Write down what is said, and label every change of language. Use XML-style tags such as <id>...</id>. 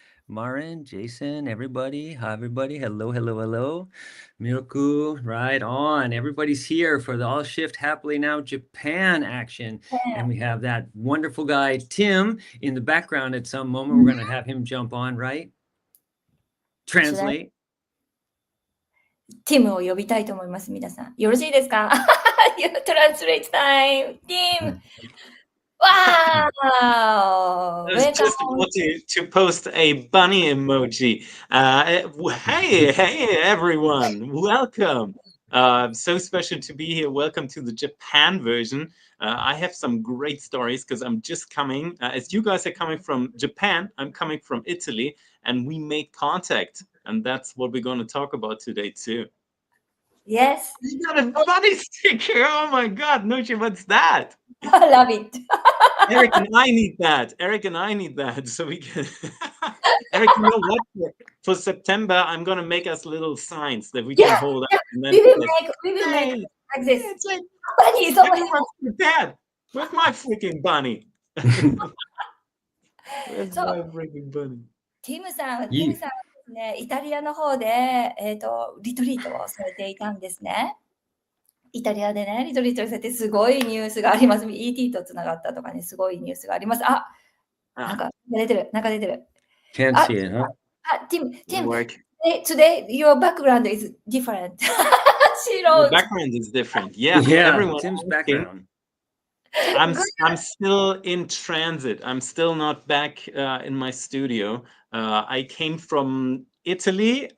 <en>Marin, Jason, everybody. Hi, everybody. Hello. Miroku, right on. Everybody's here for the All Shift Happily Now Japan action. And we have that wonderful guy, Tim, in the background at some moment. We're going to have him jump on, right? Translate.</en> <ja>ティムを呼びたいと思います、皆さん。よろしいですか？</ja> <en>Translate time!</en> <ja>ティム!</ja> <en>Wow! I was just about to post a bunny emoji. Hey, everyone. Welcome. So special to be here. Welcome to the Japan version. I have some great stories because I'm just coming. As you guys are coming from Japan, I'm coming from Italy, and we made contact. And that's what we're going to talk about today, too. Yes. You got a bunny sticker. Oh, my God. Nocci, what's that? I love it. Eric and I need that. So we can. Eric, you know what? For September, I'm going to make us little signs that we can hold up. And then we will make like this. It's like, bunny is over here. Dad, where's my freaking bunny? Where's my freaking bunny?</en> <ja>ティムさんですね、イタリアの方で、リトリートをされていたんですね。イタリアでね、リトリートされてすごいニュースがあります。ET とつながったとかね、すごいニュースがあります。なんか出てる。</ja> <en>Can't see it, huh? Tim, today your background is different. Your background is different. Yeah, everyone. Tim's background. I'm still in transit. I'm still not back in my studio. I came from Italy.</en>